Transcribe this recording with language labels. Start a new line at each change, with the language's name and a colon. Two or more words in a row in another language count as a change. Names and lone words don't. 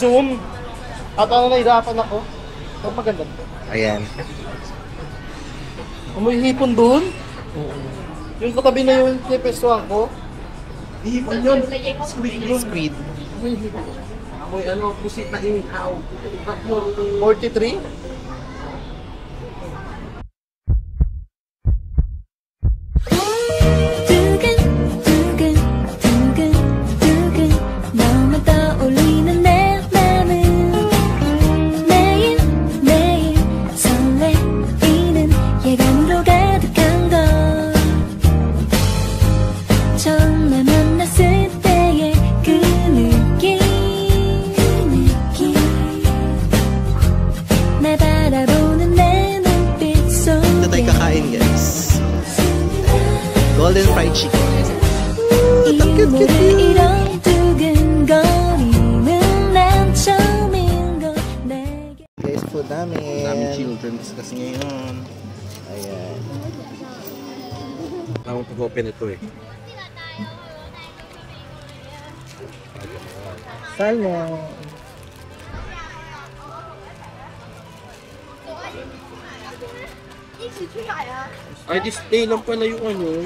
Filipino: na-zoom. At ano, nahirapan ako. Ito maganda. Ayan. May hipon doon? Yung katabi na yung pepestuhan ko. Hihipon yun. Squid yun. Squid. Amoy ano, pusit na inihaw. 43?
Korean: 두근두근 너만 떠올리는 내 맘은 매일매일 설레이는 예감으로 가득한 걸 처음 날 만났을 때의 그 느낌 날 바라보는 내 눈빛
Filipino: Ito tayo
Korean: 속에
Filipino: kakain, guys.
English: Golden fried chicken.
Korean: 이 모를 이런 두근거림은 난 처음인 걸 내게
Filipino: Guys, food namin. Daming children's kasi ngayon. Ayan. Tawag pag-open ito eh. Salmon. Ay, display lang pala yung ano.